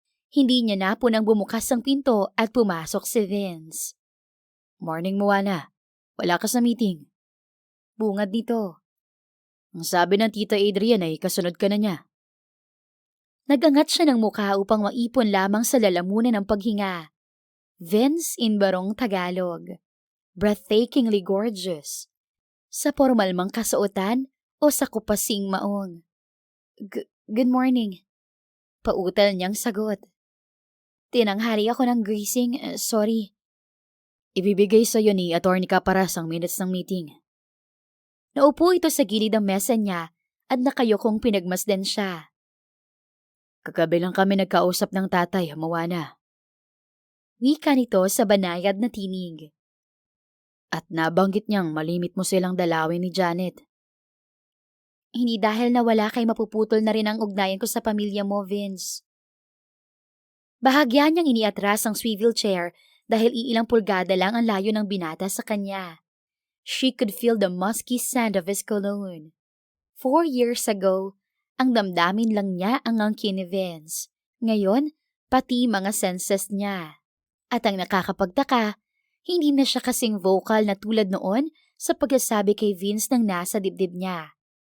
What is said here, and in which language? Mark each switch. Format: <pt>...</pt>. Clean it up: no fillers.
<tl>Hindi niya na punang bumukas ang pinto at pumasok si Vince.</tl> <en>Morning, Moana.</en> <tl>Wala ka sa meeting. Bungad nito. Ang sabi ng Tita Adrian ay kasunod ka na niya. Nagangat siya ng mukha upang maipon lamang sa lalamunan ng paghinga.</tl> <en>Vince in Barong Tagalog. Breathtakingly gorgeous.</en> <tl>Sa formal mang kasuotan o sa kupasing maong.</tl> <en>Good morning.</en> <tl>Pautal niyang sagot. Tinanghali ako ng greasing, sorry. Ibibigay sa iyo ni Atty. Caparas ang minutes ng meeting. Naupo ito sa gilid ng mesa niya at nakayokong pinagmasdan siya. Kagabi lang kami nagkausap ng tatay, Moana. Wika nito sa banayad na tinig. At nabanggit niyang malimit mo silang dalawin ni Janet. Hindi dahil nawala kay mapuputol na rin ang ugnayan ko sa pamilya mo, Vince. Bahagya niyang iniatras ang swivel chair dahil iilang pulgada lang ang layo ng binata sa kanya.</tl> <en>She could feel the musky scent of his cologne. 4 years ago,</en> <tl>ang damdamin lang niya ang angkin ni Vince. Ngayon, pati mga senses niya. At ang nakakapagtaka, hindi na siya kasing vocal na tulad noon sa pagsasabi kay Vince ng nasa dibdib niya.</tl>